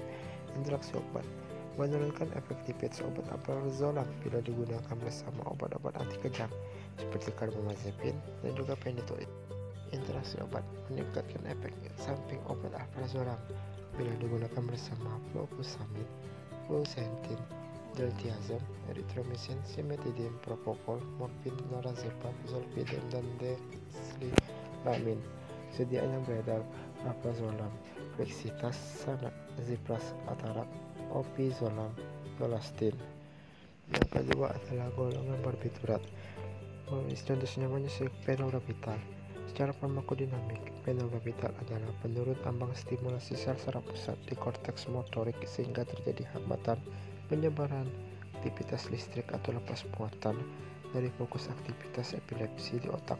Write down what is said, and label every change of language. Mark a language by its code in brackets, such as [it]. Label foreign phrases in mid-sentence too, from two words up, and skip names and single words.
[id] Interaksi obat: menurunkan efektivitas obat alprazolam bila digunakan bersama obat-obat anti kejang seperti karbamazepin dan juga phenytoin. Interaksi obat: meningkatkan efek samping obat alprazolam bila digunakan bersama fluoxamine, fluoxetine, diltiazem, eritromisin, simetidin, propofol, morfin, lorazepam, zolpidem, dan deslilamin. Sediaan yang beredar: alprazolam, flexitas, sana, zipras, atarak, opizolam, dolastin. Yang kedua adalah golongan barbiturat. Contoh senyamanya fenobarbital. Secara farmakodinamik, fenobarbital adalah penurun ambang stimulasi sel saraf pusat di korteks motorik sehingga terjadi hambatan penyebaran aktivitas listrik atau lepas muatan dari fokus aktivitas epilepsi di otak.